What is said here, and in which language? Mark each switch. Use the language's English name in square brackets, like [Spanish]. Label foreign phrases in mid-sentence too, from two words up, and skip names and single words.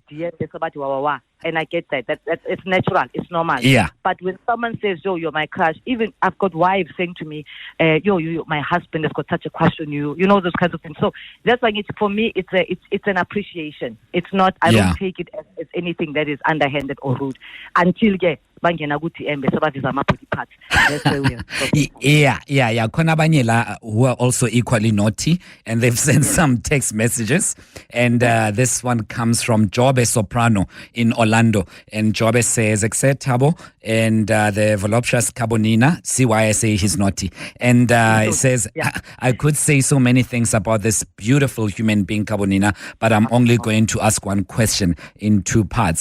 [English] And I get that. That's it's natural. It's normal. Yeah. But when someone says, yo, you're my crush, even I've got wives saying to me, yo, my husband has got such a crush on you. You know, those kinds of things. So that's why for me, it's an appreciation. It's not, I don't take it as anything that is underhanded or rude. Until, [Zulu] bangena ukuthi embe sebavisa ama-body parts. [English] That's where we are. Yeah. [Zulu] Khona abanye la [English] who are also equally naughty, and they've sent some text messages. And this one comes from Jobe Soprano in Orlando. And Jobe says, except Thabo and the voluptuous Khabonina, see why I say he's naughty. And it says, I could say so many things about this beautiful human being, Khabonina, but I'm only going to ask one question in 2 parts.